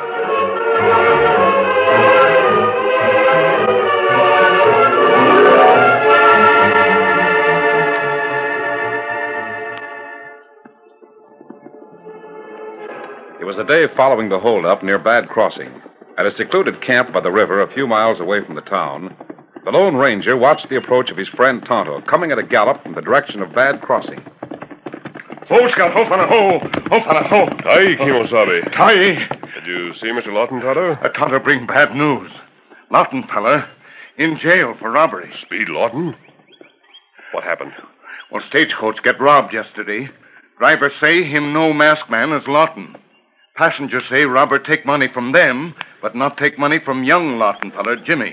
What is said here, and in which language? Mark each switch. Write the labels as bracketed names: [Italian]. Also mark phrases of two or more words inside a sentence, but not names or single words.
[English] It was the day following the holdup near Bad Crossing. At a secluded camp by the river a few miles away from the town, the Lone Ranger watched the approach of his friend Tonto, coming at a gallop from the direction of Bad Crossing. Ho, Scout, ho, fella, ho. Ho, fella, ho. Hi, Kimosabe. Hi. Did you see Mr. Lawton, Tonto? Tonto bring bad news. Lawton, fella, in jail for robbery. Speed Lawton? What happened? Well, stagecoach get robbed yesterday. Driver say him no masked man is Lawton. Passengers say robber take money from them, but not take money from young Lawton fella, Jimmy.